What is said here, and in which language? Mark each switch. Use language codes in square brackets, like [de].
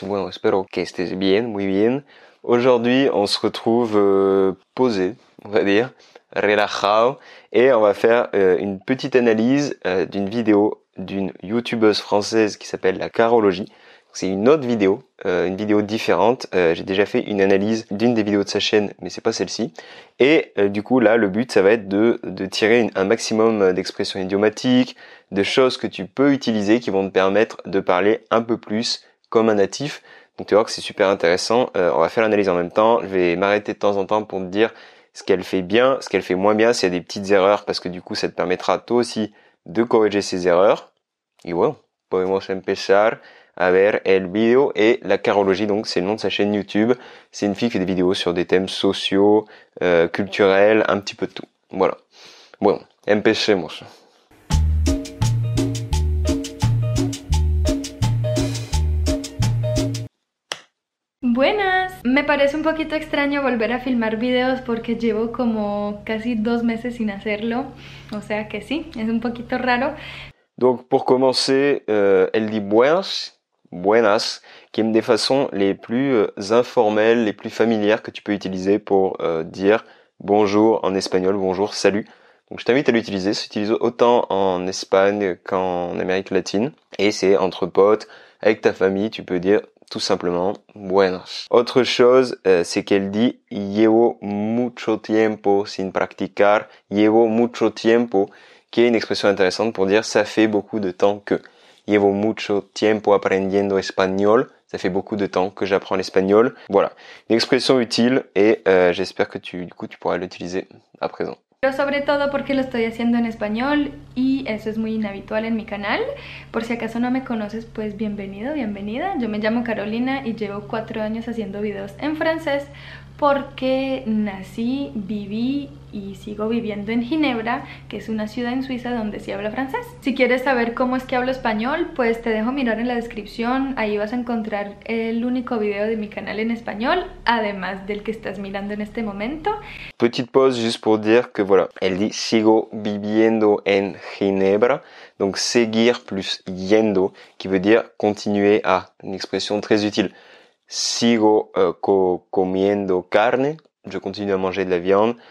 [es] Bueno, espero que estés bien, muy bien. [fr] Aujourd'hui, on se retrouve posé, on va dire, relajado, et on va faire une petite analyse d'une vidéo d'une youtubeuse française qui s'appelle la Carologie. C'est une autre vidéo, une vidéo différente. J'ai déjà fait une analyse d'une des vidéos de sa chaîne, mais c'est pas celle-ci. Et du coup là, le but, ça va être de tirer un maximum d'expressions idiomatiques, de choses que tu peux utiliser qui vont te permettre de parler un peu plus comme un natif. Donc tu vois que c'est super intéressant. On va faire l'analyse en même temps. Je vais m'arrêter de temps en temps pour te dire ce qu'elle fait bien, ce qu'elle fait moins bien, s'il y a des petites erreurs, parce que du coup ça te permettra toi aussi de corriger ces erreurs. [es] Y bueno, podemos empezar a ver el video. [fr] Et la Carologie, donc c'est le nom de sa chaîne YouTube. C'est une fille qui fait des vidéos sur des thèmes sociaux, culturels, un petit peu de tout. [es] Voilà. Bueno, empecemos. Buenas, me parece un poquito extraño volver a filmar videos porque llevo como casi 2 meses sin hacerlo, o sea que sí, es un poquito raro. [fr] Donc pour commencer, elle dit buenas, buenas, qui est une des façons les plus informelles, les plus familières que tu peux utiliser pour dire bonjour en espagnol, bonjour, salut. Donc je t'invite à l'utiliser, ça s'utilise autant en Espagne qu'en Amérique latine, et c'est entre potes, avec ta famille, tu peux dire tout simplement buenas. Autre chose, c'est qu'elle dit [es] llevo mucho tiempo sin practicar, llevo mucho tiempo, [fr] qui est une expression intéressante pour dire ça fait beaucoup de temps que. [es] Llevo mucho tiempo aprendiendo español, [fr] ça fait beaucoup de temps que j'apprends l'espagnol. Voilà, une expression utile et j'espère que tu pourras l'utiliser à présent. [es] Pero sobre todo porque lo estoy haciendo en español y eso es muy inhabitual en mi canal. Por si acaso no me conoces, pues bienvenido, bienvenida. Yo me llamo Carolina y llevo 4 años haciendo videos en francés porque nací, viví y sigo viviendo en Ginebra, que es una ciudad en Suiza donde se habla francés. Si quieres saber cómo es que hablo español, pues te dejo mirar en la descripción, ahí vas a encontrar el único video de mi canal en español, además del que estás mirando en este momento. [fr] Petite pause juste pour dire que voilà, elle dit [es] sigo viviendo en Ginebra, [fr] donc seguir plus yendo, qui veut dire continuer à, une expression très utile. [es] Sigo comiendo carne, [fr] je continue à manger de la viande.